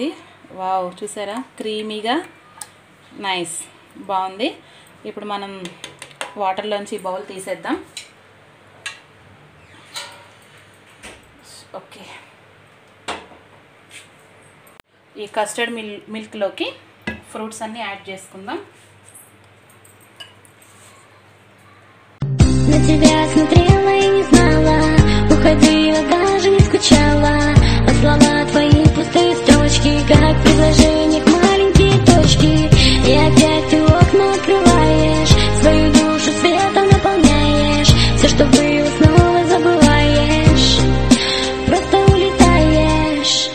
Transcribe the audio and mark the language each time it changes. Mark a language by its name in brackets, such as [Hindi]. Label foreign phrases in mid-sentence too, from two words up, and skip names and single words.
[Telugu] వావ్, చూసారా క్రీమీగా, నైస్, బాగుంది. ఇప్పుడు మనం వాటర్లోంచి ఈ బౌల్ తీసేద్దాం. ఓకే, ఈ కస్టర్డ్ మిల్క్లోకి ఫ్రూట్స్ అన్నీ యాడ్ చేసుకుందాం. [Russian] Уходила, даже не скучала, а слова твои пустые строчки, как предложение к маленькие точки. И опять ты окна открываешь, свою душу светом наполняешь, все, что было, снова забываешь, просто улетаешь.